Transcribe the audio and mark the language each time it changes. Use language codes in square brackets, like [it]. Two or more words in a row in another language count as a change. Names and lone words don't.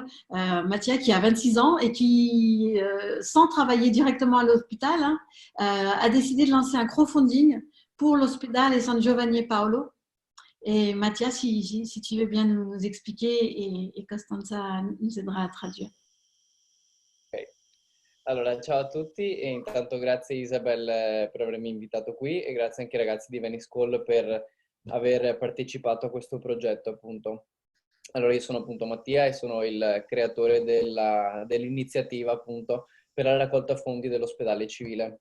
[fr] Mathia, qui a 26 ans et qui, sans travailler directement à l'hôpital, hein, a décidé de lancer un crowdfunding pour l'hôpital San Giovanni e Paolo. Et Mathias, si tu veux bien nous expliquer et Costanza nous aidera a traduire. Ok. [it] Allora, ciao a tutti e intanto grazie Isabel per avermi invitato qui e grazie anche ai ragazzi di Venice School per aver partecipato a questo progetto, appunto. Allora, io sono appunto Mattia e sono il creatore dell'iniziativa appunto per la raccolta fondi dell'ospedale civile.